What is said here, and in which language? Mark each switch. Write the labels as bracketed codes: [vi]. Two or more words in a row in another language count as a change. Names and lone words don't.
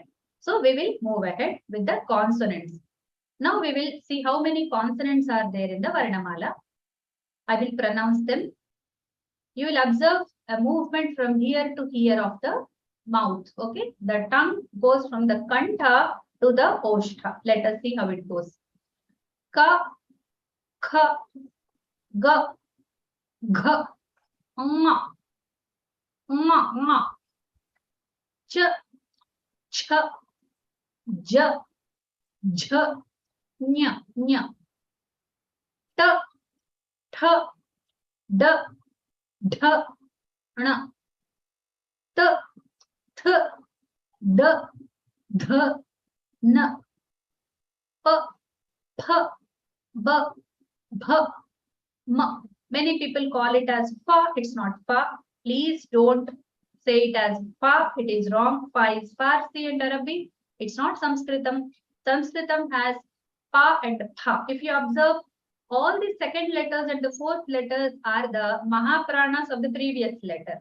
[en] So we will move ahead with the consonants. Now we will see how many consonants are there in the Varnamala. I will pronounce them. You will observe a movement from here to here of the mouth. Okay. The tongue goes from the kantha to the oshtha. Let us see how it goes. [sa] Ka, kha, ga, gha, nga, nga, nga, ch, cha, ja, jha, nya, nya, ta, tha, da, dha, na, ta, th, da, dha, na, pa, pha, ba, bha, ma. [en] Many people call it as fa. It's not fa. Please don't say it as fa. It is wrong. Fa is Farsi and Arabic. It's not Samskritam. Samskritam has pa and pha. If you observe, all the second letters and the fourth letters are the Mahapranas of the previous letter.